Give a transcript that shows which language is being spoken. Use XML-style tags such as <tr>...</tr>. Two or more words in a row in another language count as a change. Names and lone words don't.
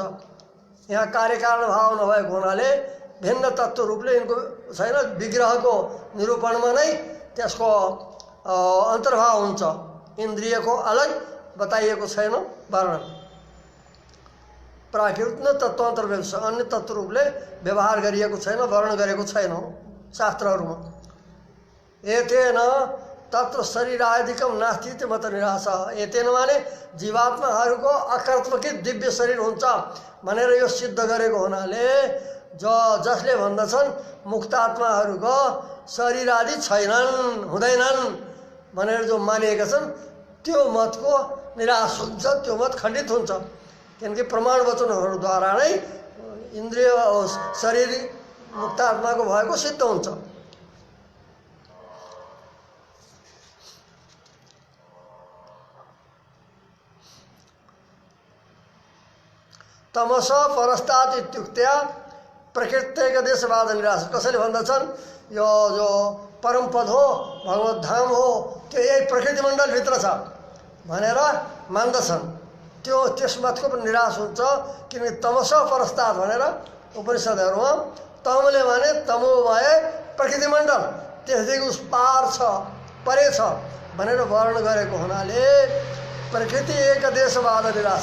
<ne>यहाँ कार्यकारण भाव नभएको हुनाले भिन्न तत्त्व रूपले यिनको छैन, विग्रहको निरूपणमा नै त्यसको अन्तर्भाव हुन्छ। इन्द्रियको अलग बताइएको छैन वर्णन।</ne> <sa>प्राकृत न तत्त्वान्तर व्यवसाय,</sa> <ne>अन्य तत्त्व रूपले व्यवहार गरिएको छैन, वर्णन गरेको छैन शास्त्रहरूमा।</ne> <sa>एतेन तत्र शरीरादिकम नास्ति इति मत निराश।</sa> <ne>एतेन माने जीवात्माहरूको अकर्मकृत दिव्य शरीर हुन्छ भनेर यो सिद्ध गरेको हुनाले जसले भन्दछन् मुक्तात्माहरूको शरीर आदि छैनन्, हुँदैनन् भनेर जो मानिएका छन् त्यो मतको निराश हुन्छ, त्यो मत खण्डित हुन्छ। किनकि प्रमाण वचनहरूद्वारा नै इन्द्रिय शरीर मुक्तात्माको भएको सिद्ध हुन्छ।</ne> <sa>तमस परस्तात् इत्युक्त्या प्रकृत्यैक देशवाद निराश।</sa> <ne>कसैले भन्दछन् यो जो परम पद हो, भगवत धाम हो, त्यो यही प्रकृति मण्डलभित्र छ भनेर मान्दछन्। त्यो त्यस मतको पनि निराश हुन्छ, किनकि</ne> <sa>तमस परस्तात्</sa> <ne>भनेर उपनिषदहरूमा तमले माने तमोमय प्रकृति मण्डल त्यसदेखि उस पार छ, परे छ भनेर वर्णन गरेको हुनाले</ne> <sa>प्रकृति एक देशवाद निराश।</sa>